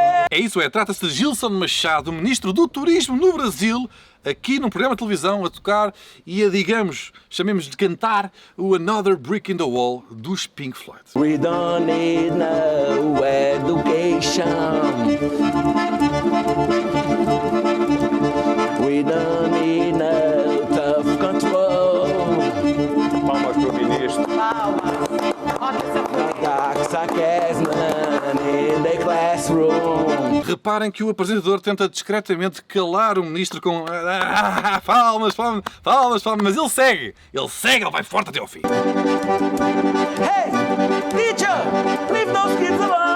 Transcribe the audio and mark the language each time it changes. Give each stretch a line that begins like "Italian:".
Portuguese: É isso, trata-se de Gilson Machado, Ministro do Turismo no Brasil, aqui num programa de televisão a tocar e a, digamos, chamemos de cantar o Another Brick in the Wall dos Pink Floyd.
English: We don't need no education. We don't need no tough control.
Portuguese: Palmas para o Ministro.
English: Dark sarcasm in the classroom.
Portuguese: Reparem que o apresentador tenta discretamente calar o Ministro com palmas, mas ele segue, ele vai forte até ao fim.
English: Hey, teacher, leave those kids alone.